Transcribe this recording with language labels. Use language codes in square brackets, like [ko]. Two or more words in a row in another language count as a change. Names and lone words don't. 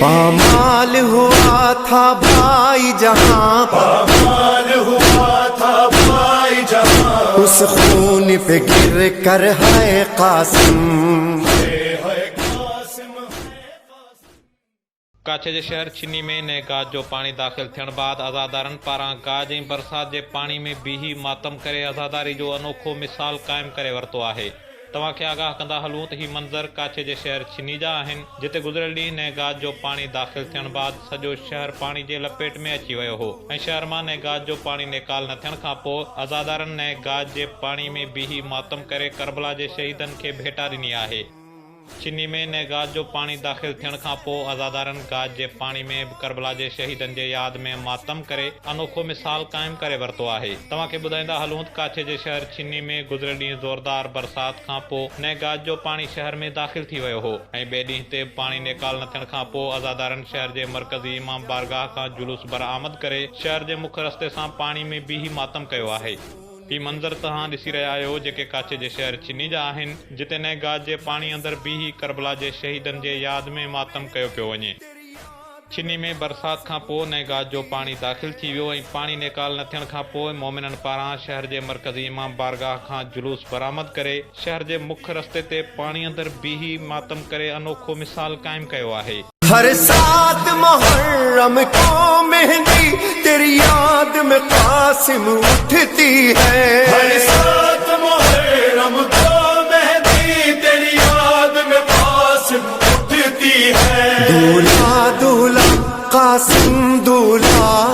[ur] پامال ہوا تھا بھائی جہاں، پامال ہوا تھا بھائی جہاں، اس خون پہ گر کر ہے قاسم، [sd] کاچ جے شہر چنی میں نئے گاج جو پانی داخل تھن بعد عزادارن پاران گاج ۽ برسات جے پانی میں بیہی ماتم کرے عزاداری جو انوکھو مثال قائم کرے ورتو آهي۔ تواں کي آگاہ کندا ہلون ته هي منظر کاچ جے شهر چنی جا آهن، جتي گذريل ڏينهن نئے گاج جو پانی داخل ٿيڻ بعد سڄو شهر پانی جي لپيٽ ۾ اچي ويو هو ۽ شهر مان نئے گاج جو پانی نڪال نه ٿيڻ کان پوءِ عزادارن نئے گاج جي پانی ۾ بيهي ماتم کرے کربلا جي شهيدن کي ڀيٽا ڏني آهي۔ چنی میں نئے گاج جو پانی داخل تھيڻ کان پوءِ عزادارن گاج جے پانی میں کربلا جے شہیدن جے یاد میں ماتم کرے انوکھو مثال قائم کرے ورتو آهي۔ تواں کي ٻڌائيندا ہلون کاچ جے شهر چنی میں گذريل ڏينهن زوردار برسات کان پوءِ نئے گاج جو پانی شهر میں داخل ٿي ويو هو ۽ ٻئي ڏينهن تي پانی نڪال نه ٿيڻ کان پوءِ عزادارن شهر جي مرڪزي امام بارگاہ کان جلوس برآمد کرے شهر جي مک رستے سان پانی میں بيهي ماتم کيو آهي۔ هي منظر تهان ڏسي رهيا آهيو جيڪي کاچ جي شهر چني جا آهن، جتي نئے گاج جي پاڻي اندر بيهي کربلا جي شهيدن جي ياد ۾ ماتم کيو پيو وڃي۔ چني ۾ برسات کان پوءِ نئے گاج جو پاڻي داخل ٿي ويو ۽ پاڻي نڪال نه ٿيڻ کان پوءِ مومنن پاران شهر جي مرڪزي امام بارگاہ کان جلوس برآمد کري شهر جي مک رستے تي پاڻي اندر بيهي ماتم کرے انوکھو مثال قائم کيو آهي۔ [ur] ہر سات محرم کو مہندی تیری یاد میں قاسم اٹھتی ہے، ہر سات محرم کو مہندی تیری یاد میں قاسم اٹھتی ہے، دولہا دولہا قاسم دولہا،